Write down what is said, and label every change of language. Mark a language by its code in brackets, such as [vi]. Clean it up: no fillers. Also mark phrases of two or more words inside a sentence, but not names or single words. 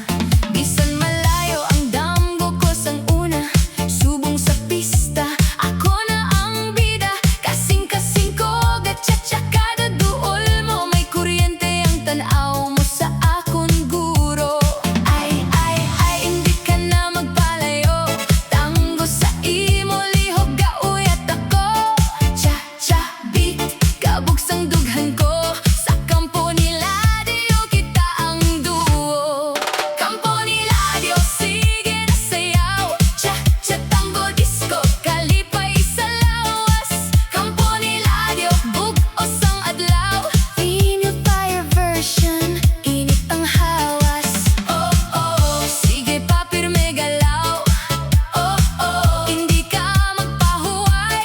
[hil] Bisan malayo ang damgo ko sang una, subong sa pista, ako na ang bida. Kasing-kasing ko, gatsa-tsa kada duol mo, may kuryente ang tanaw mo sa akon guro. Ay, hindi ka na magpalayo, tango sa imo, lihok gauyat ako. [en] Cha-cha beat, [hil] kabugsang dughan ko, sa kampo ni Ladio kita ang duo. Kampo ni Ladio, sige na sayaw, cha-cha tango disco, kalipay sa lawas. Kampo ni Ladio, bug-os ang adlaw, [en] female fire version, [hil] init ang hawas. Oh, oh, sige pa pirme galaw. Oh, oh, hindi ka magpahuway.